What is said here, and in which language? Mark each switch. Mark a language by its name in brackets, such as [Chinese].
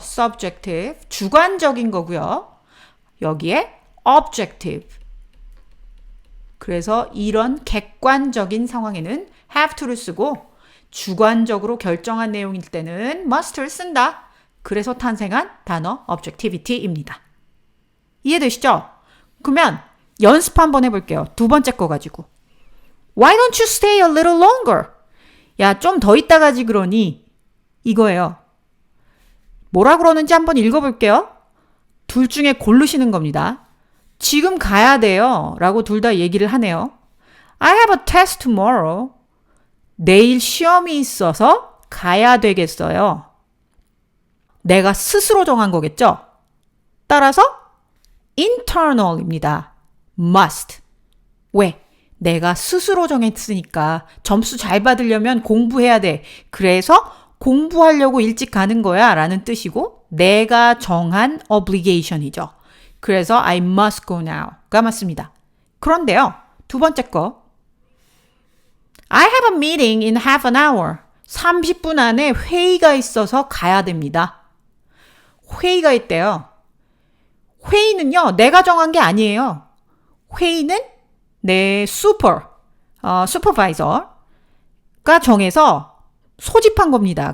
[Korean] subjective 주관적인 거고요. 여기에 objective 그래서 이런 객관적인 상황에는 have to를 쓰고 주관적으로 결정한 내용일 때는 must를 쓴다. 그래서 탄생한 단어 objectivity입니다. 이해되시죠? 그러면 연습 한번 해볼게요. 두 번째 거 가지고. [English] Why don't you stay a little longer? [Korean] 야, 좀 더 있다 가지 그러니 이거예요. 뭐라 그러는지 한번 읽어볼게요. 둘 중에 고르시는 겁니다. 지금 가야 돼요. 라고 둘 다 얘기를 하네요. [English] I have a test tomorrow. [Korean] 내일 시험이 있어서 가야 되겠어요. 내가 스스로 정한 거겠죠? 따라서 internal입니다. must. 왜? 내가 스스로 정했으니까 점수 잘 받으려면 공부해야 돼. 그래서 공부하려고 일찍 가는 거야 라는 뜻이고 내가 정한 obligation이죠. 그래서 [English] I must go now [Korean] 가 맞습니다. 그런데요. 두 번째 거 [English] I have a meeting in half an hour. [Korean] 30분 안에 회의가 있어서 가야 됩니다. 회의가 있대요. 회의는요. 내가 정한 게 아니에요. 회의는 내 슈퍼바이저가 정해서 소집한 겁니다.